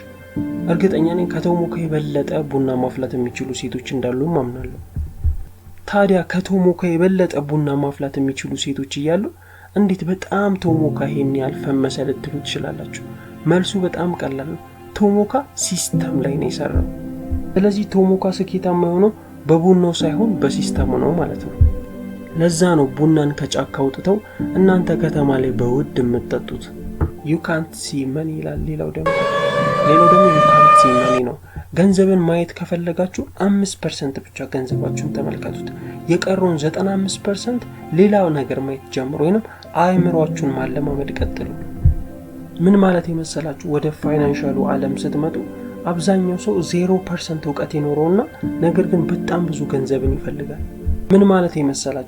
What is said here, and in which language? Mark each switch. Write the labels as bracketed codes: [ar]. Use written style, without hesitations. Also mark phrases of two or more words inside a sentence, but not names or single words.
[am] እርግጠኛ ነኝ ከቶሞካ የበለጠ ቡና ማፍላት የሚችሉ ሴቶች እንዳሉ ማምናለሁ። ታዲያ ከቶሞካ የበለጠ ቡና ማፍላት የሚችሉ ሴቶች እያሉ እንዴት በጣም ቶሞካ ይሄን ያህል ፈመሰ ልትሉ ትችላላችሁ። መልሱ በጣም ቀላል ነው። ቶሞካ ሲስተም ላይ ነው የሰራው። ስለዚህ ቶሞካ ስኬታማ የሆነው በቡናው ሳይሆን በሲስተሙ ነው ማለት ነው። ለዛ ነው ቡናን ከጫካ አውጥተው እናንተ ከተማ ላይ በውድ የምትጠጡት። [en] you can't see money [am] ይላል። ሌላው ደግሞ [en] you can't see money [am] ነው። ገንዘብን ማየት ከፈለጋችሁ 5% ብቻ ገንዘባችሁን ተመልከቱት። የቀረውን 95% ሌላው ነገር ማየት ጀምሩ፣ ወይንም አእምሮአችሁን ማለማመድ ቀጥሉ። ምን ማለት የመሰላችሁ? ወደ ፋይናንሻሉ ዓለም ስትመጡ አብዛኛው ሰው 0% ዕውቀት ይኖረውና ነገር ግን በጣም ብዙ ገንዘብን ይፈልጋል። ምን ማለት የመሰላችሁ?